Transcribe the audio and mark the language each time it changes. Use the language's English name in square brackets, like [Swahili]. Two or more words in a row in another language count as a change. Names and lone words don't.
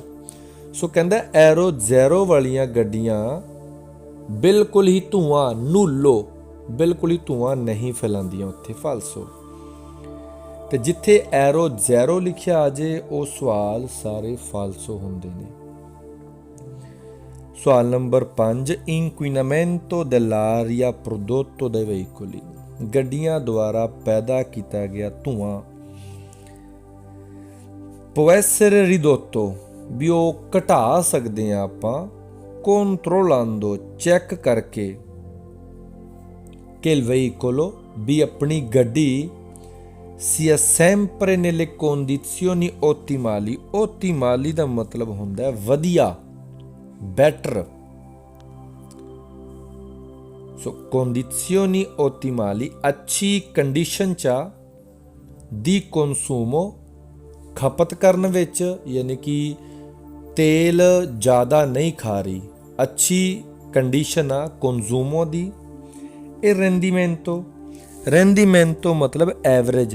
[Punjabi] ਸੋ ਕਹਿੰਦਾ ਐਰੋ ਜ਼ੈਰੋ ਵਾਲੀਆਂ ਗੱਡੀਆਂ ਬਿਲਕੁਲ ਹੀ ਧੂਆਂ ਨੂਲੋ, ਬਿਲਕੁਲ ਹੀ ਧੂਆਂ ਨਹੀਂ ਫੈਲਾਉਂਦੀਆਂ ਉੱਥੇ। ਫਾਲਸੋ। ਤੇ ਜਿੱਥੇ ਐਰੋ ਜ਼ੈਰੋ ਲਿਖਿਆ ਆ ਜੇ ਉਹ ਸਵਾਲ ਸਾਰੇ ਫਾਲਸੋ ਹੁੰਦੇ ਨੇ। ਸਵਾਲ ਨੰਬਰ 5, [Italian] inquinamento dell'aria prodotto dai veicoli, [Punjabi] ਗੱਡੀਆਂ ਦੁਆਰਾ ਪੈਦਾ ਕੀਤਾ ਗਿਆ ਧੂਆਂ [Italian] può essere ridotto, [Punjabi] ਵੀ ਉਹ ਘਟਾ ਸਕਦੇ ਆ ਆਪਾਂ controllando, ਚੈੱਕ ਕਰਕੇ [Italian] che il veicolo, [Punjabi] ਵੀ ਆਪਣੀ ਗੱਡੀ [Italian] sia sempre nelle condizioni ottimali, [Punjabi] ottimali ਦਾ ਮਤਲਬ ਹੁੰਦਾ ਵਧੀਆ, ਬੈਟਰ। [Italian] ਸੋ condizioni ottimali, [Punjabi] ਅੱਛੀ ਕੰਡੀਸ਼ਨ 'ਚ ਦੀ consumo, ਖਪਤ ਕਰਨ ਵਿੱਚ, ਯਾਨੀ ਕਿ ਤੇਲ ਜ਼ਿਆਦਾ ਨਹੀਂ ਖਾ ਰਹੀ, ਅੱਛੀ ਕੰਡੀਸ਼ਨ ਆ ਕੰਜ਼ੂਮੋ ਦੀ। ਇਹ ਰੈਂਡੀਮੈਂਟੋ ਮਤਲਬ ਐਵਰੇਜ।